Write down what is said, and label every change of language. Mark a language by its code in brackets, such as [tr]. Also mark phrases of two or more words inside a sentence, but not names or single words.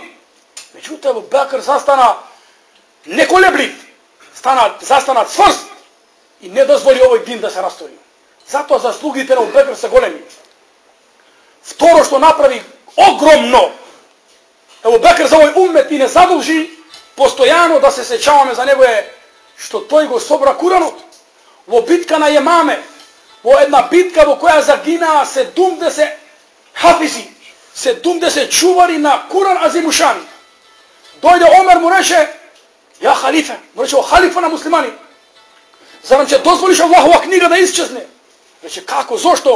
[mk] Меѓутим, Ебу Бекр застана неколеблив, застана цврст и не дозволи овој дин да се растори. Зато заслугите на Ебу Бекр се големи. Второ што направи огромно, Ебу Бекр за овој уммет и не задужи постојано да се сеќаваме за него је што то го собра Куранот. Во битка на Јемаме, во една битка во која загина се думде се хафизи, се думде се чувари на Куран азимушани. Дојде Омер му рече, [ar] يا خليفة, [mk] му рече о халифа на муслимани. Зар нам ќе дозволиш Аллахова книга да исчезне? Рече, како, зашто?